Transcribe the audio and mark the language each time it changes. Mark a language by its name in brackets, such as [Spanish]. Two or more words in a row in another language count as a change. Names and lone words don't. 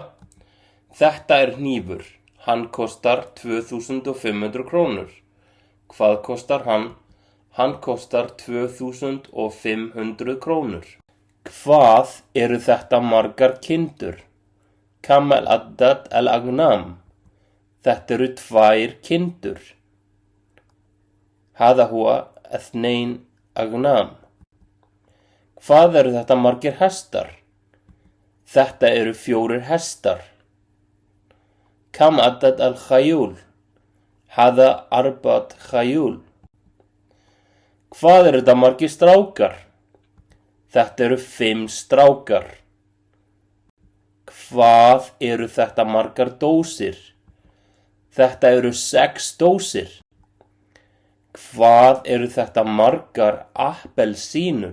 [Icelandic] Þetta hnífur. Hann kostar 2.500 krónur. Hvað kostar hann? Hann kostar 2.500 krónur. Hvað þetta margar kindur? [Arabic] كم العدد الأغنام. [Icelandic] Þetta 2 kindur. [Arabic] هذا هو اثنين أغنام. [Icelandic] Hvað eru þetta margir hestar? Þetta eru 4 hestar. [Arabic] Kam عدد الخيول؟ هذا 4 خيول. [Icelandic] Hvað eru þetta margir strákar? Þetta eru 5 strákar. Hvað eru þetta margar dósir? Þetta eru 6 dósir. Hvað eru þetta margar appelsínur?